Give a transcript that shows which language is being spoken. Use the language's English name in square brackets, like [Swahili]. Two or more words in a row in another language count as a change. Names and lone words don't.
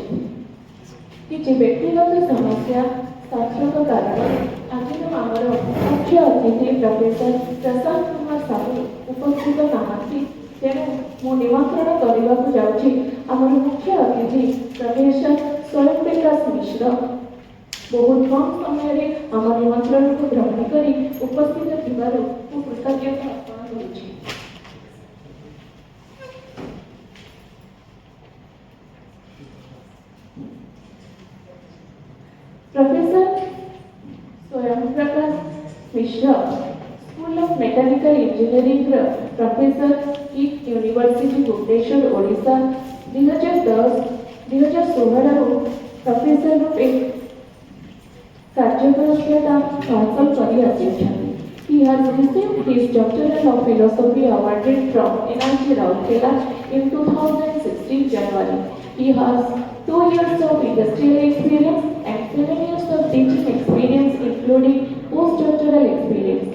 [Odia] କିଛି ବ୍ୟକ୍ତିଗତ ସମସ୍ୟା ସାର୍ଥକ କାରଣରୁ ଆଜିର ଆମର ମୁଖ୍ୟ ଅତିଥି ପ୍ରଫେସର ପ୍ରଶାନ୍ତ କୁମାର ସାହୁ ଉପସ୍ଥିତ ନାହାନ୍ତି, ତେଣୁ ମୁଁ ନିମନ୍ତ୍ରଣ କରିବାକୁ ଯାଉଛି ଆମର ମୁଖ୍ୟ ଅତିଥି ପ୍ରଫେସର ସ୍ୱୟଂ ପ୍ରକାଶ ମିଶ୍ର। ବହୁତ କମ୍ ସମୟରେ ଆମ ନିମନ୍ତ୍ରଣକୁ ଗ୍ରହଣ କରି ଉପସ୍ଥିତ ଥିବାରୁ ମୁଁ କୃତଜ୍ଞତା ଅର୍ପଣ କରୁଛି। ପ୍ରଫେସର ସ୍ୱୟଂ ପ୍ରକାଶ ମିଶ୍ର ସ୍କୁଲ ଅଫ୍ ମେକାନିକାଲ ଇଞ୍ଜିନିୟରିଂ ପ୍ରଫେସର କିଟ୍ ୟୁନିଭର୍ସିଟି ଭୁବନେଶ୍ୱର ଓଡ଼ିଶା 2010-2016 ପ୍ରଫେସର ରୂପେ କାର୍ଯ୍ୟଦକ୍ଷତା ହାସଲ କରି ଆସିଛନ୍ତି। [English] He has received his doctoral of philosophy awarded from NIT Rourkela in 2016 January. He has 2 years of industrial experience and 7 years of teaching experience, including postdoctoral experience.